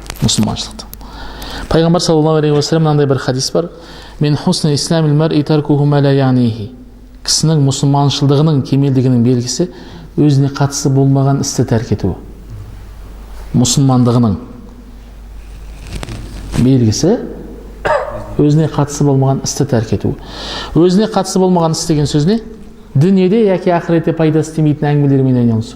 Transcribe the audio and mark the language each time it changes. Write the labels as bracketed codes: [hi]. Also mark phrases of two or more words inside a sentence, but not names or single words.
[kk] мұсылманшылықты. Пайғамбар [ar] صلى الله عليه وسلم [kk] мынандай бір хадис бар: [ar] "من حسن إسلام المرء تركه ما لا يعنيه". [kk] Кісінің мұсылманшылдығының кемелдігінің белгісі өзіне қатысы болмаған істі тәрк етуі. Мұсылмандығының белгісі өзіне қатысы болмаған істі тәрк етуі. Өзіне қатысы болмаған іс деген сөз не? Дүниеде яки ақыретте пайдасы тимейтін әңгімелермен айналысу.